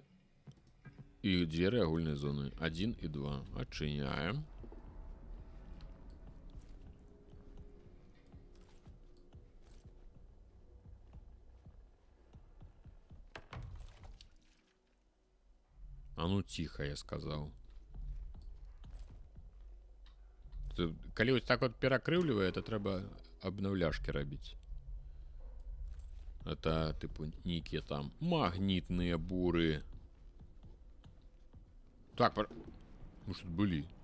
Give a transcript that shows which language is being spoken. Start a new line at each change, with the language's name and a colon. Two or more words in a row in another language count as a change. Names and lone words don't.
Belarusian: І дзверы агульнай зоны 1 і 2.
Russian: Адчыняем. А ну тихо, я сказал.
Belarusian: Калі вот так вот перакрыўлівае, это трэба абнаўляшкі рабіць. Это, типу, нейкія там магнітныя буры. Так, мы ж тут былі.